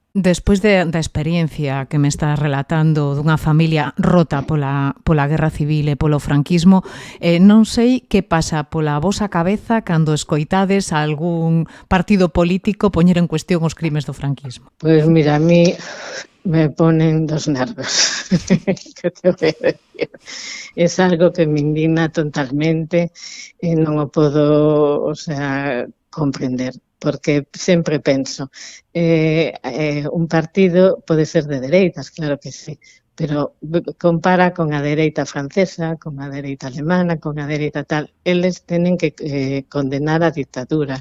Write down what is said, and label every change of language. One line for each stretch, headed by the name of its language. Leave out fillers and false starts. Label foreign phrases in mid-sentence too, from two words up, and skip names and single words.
Galician: Despois da experiencia que me estás relatando dunha familia rota pola guerra civil e polo franquismo, non sei que pasa pola vosa cabeza cando escoitades a algún partido político poñer en cuestión os crimes do franquismo. Pois mira,
Spanish: a mí me ponen dos nervios, que te voy a decir. Es algo que me indigna totalmente
Galician: e non o podo, comprender, porque sempre penso, un partido pode ser de dereitas, claro que sí, pero compara con a dereita francesa, con a dereita alemana, con a dereita tal, eles tenen que condenar a dictadura.